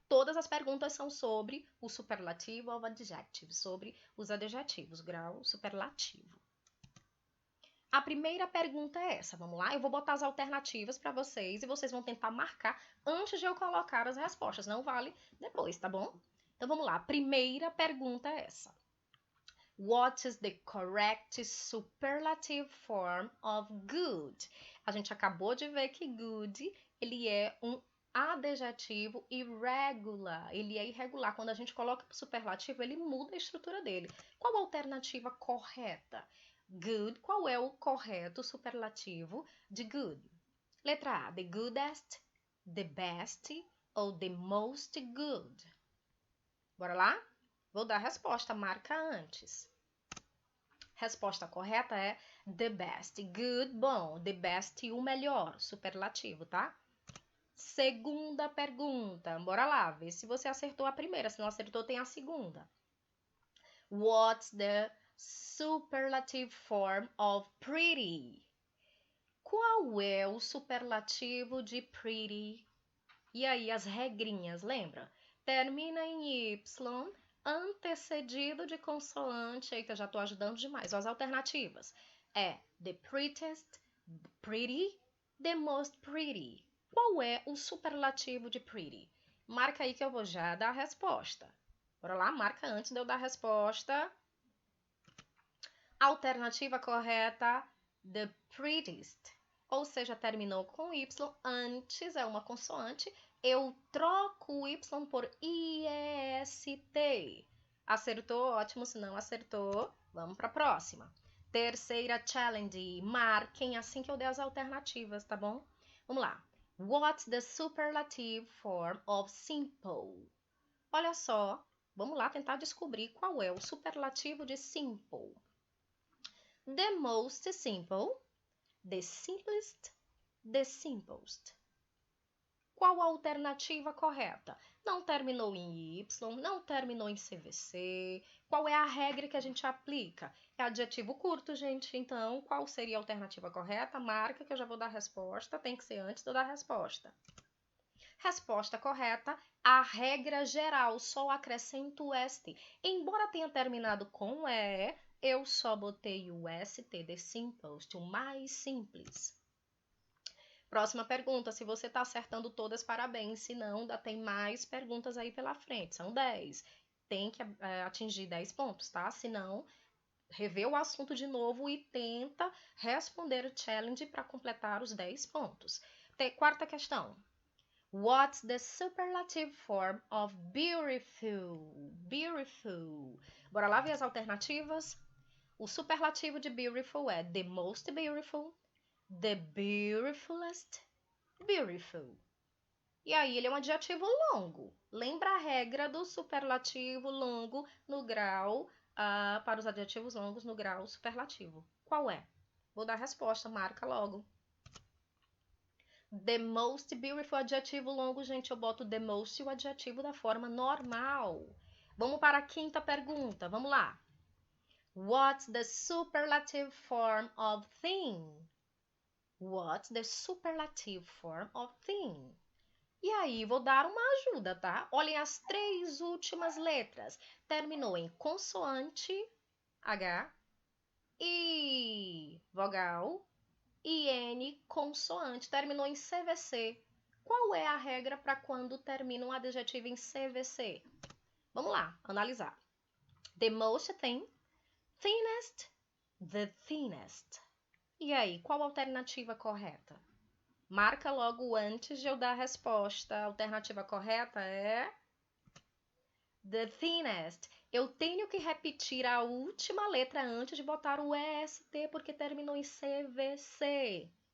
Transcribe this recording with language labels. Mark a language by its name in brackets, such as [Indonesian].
[Portuguese] Todas as perguntas são sobre o superlativo [English] of adjective, [Portuguese] sobre os adjetivos, grau superlativo. A primeira pergunta é essa, vamos lá? Eu vou botar as alternativas para vocês e vocês vão tentar marcar antes de eu colocar as respostas, não vale depois, tá bom? Então vamos lá, a primeira pergunta é essa. [English] What is the correct superlative form of good? [Portuguese] A gente acabou de ver que good, ele é um adjetivo irregular. Ele é irregular. Quando a gente coloca o superlativo, ele muda a estrutura dele. Qual a alternativa correta? Good, qual é o correto superlativo de good? Letra A, [English] the goodest, the best [Portuguese] ou [English] the most good? [Portuguese] Bora lá? Vou dar a resposta, marca antes. Resposta correta é [English] the best. [Portuguese] Good, bom. [English] The best, [Portuguese] o melhor. Superlativo, tá? Segunda pergunta. Bora lá, ver se você acertou a primeira. Se não acertou, tem a segunda. [English] What's the superlative form of pretty? [Portuguese] Qual é o superlativo de pretty? E aí, as regrinhas, lembra? Termina em Y, antecedido de consoante. Eita, já tô ajudando demais. As alternativas é [English] the prettiest, pretty, the most pretty. [Portuguese] Qual é o superlativo de pretty? Marca aí que eu vou já dar a resposta. Bora lá, marca antes de eu dar a resposta. Alternativa correta, [English] the prettiest. [Portuguese] Ou seja, terminou com Y, antes é uma consoante, eu troco o Y por IEST. Acertou? Ótimo. Se não acertou, vamos para a próxima. Terceira challenge. Marquem assim que eu der as alternativas, tá bom? Vamos lá. [English] What's the superlative form of simple? [Portuguese] Olha só, vamos lá tentar descobrir qual é o superlativo de simple. [English] The most simple, the simplest, the simplest. [Portuguese] Qual a alternativa correta? Não terminou em Y, não terminou em CVC. Qual é a regra que a gente aplica? É adjetivo curto, gente. Então, qual seria a alternativa correta? Marca que eu já vou dar a resposta. Tem que ser antes de eu dar a resposta. Resposta correta, a regra geral, só acrescento o ST. Embora tenha terminado com E, eu só botei o ST, [English] the simplest, [Portuguese] o mais simples. Próxima pergunta, se você está acertando todas, parabéns. Se não, ainda tem mais perguntas aí pela frente. São 10. Tem que atingir 10 pontos, tá? Se não, revê o assunto de novo e tenta responder o challenge para completar os 10 pontos. Quarta questão. [English] What's the superlative form of beautiful? [Portuguese] Beautiful. Bora lá ver as alternativas? O superlativo de beautiful é [English] the most beautiful, the beautifulest, beautiful. [Portuguese] E aí ele é um adjetivo longo. Lembra a regra do superlativo longo no grau, para os adjetivos longos no grau superlativo. Qual é? Vou dar a resposta, marca logo. [English] The most beautiful, [Portuguese] adjetivo longo, gente, eu boto the most e o adjetivo da forma normal. Vamos para a quinta pergunta, vamos lá. [English] What's the superlative form of thing? What's the superlative form of thing? [Portuguese] E aí, vou dar uma ajuda, tá? Olhem as 3 últimas letras. Terminou em consoante, H, I, vogal, IN, consoante. Terminou em CVC. Qual é a regra para quando termina um adjetivo em CVC? Vamos lá, analisar. [English] The most thin, thinnest, the thinnest. [Portuguese] E aí, qual a alternativa correta? Marca logo antes de eu dar a resposta. A alternativa correta é [English] the thinnest. [Portuguese] Eu tenho que repetir a última letra antes de botar o EST, porque terminou em CVC.